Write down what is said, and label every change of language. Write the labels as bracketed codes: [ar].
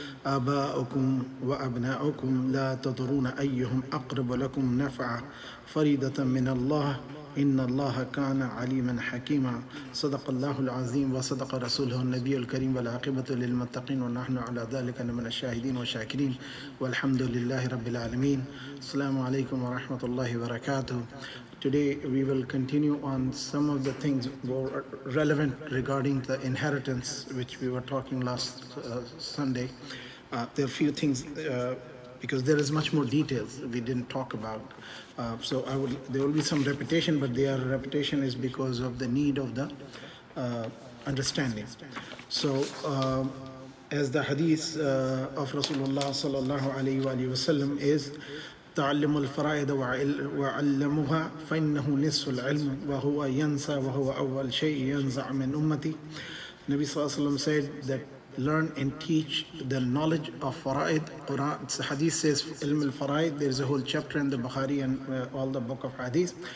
[ar] آباؤكم وأبناؤكم لا تدرون أيهم أقرب لكم نفعا فريضة من الله إن الله كان عليما حكيما صدق الله العظيم وصدق رسوله النبي الكريم والعاقبة للمتقين ونحن على ذلك من الشاهدين والشاكرين والحمد لله رب العالمين. Assalamu alaikum wa rahmatullahi wa barakatuh. [en] Today we will continue on some of the things more relevant regarding the inheritance which we were talking last Sunday. There are a few things because there is much more details we didn't talk about. There will be some repetition, but their repetition is because of the need of the understanding. So as the hadith of Rasulullah sallallahu alayhi wa sallam is, [ar] تعلموا الفرائض وعلموها فإنه نصف العلم وهو ينسى وهو أول شيء ينزع من أمتي. [en] Nabi sallallahu alayhi wa sallam said that learn and teach the knowledge of fara'id. Quran, hadith says ilm al-fara'id. There is a whole chapter in the Bukhari and all the book of hadith.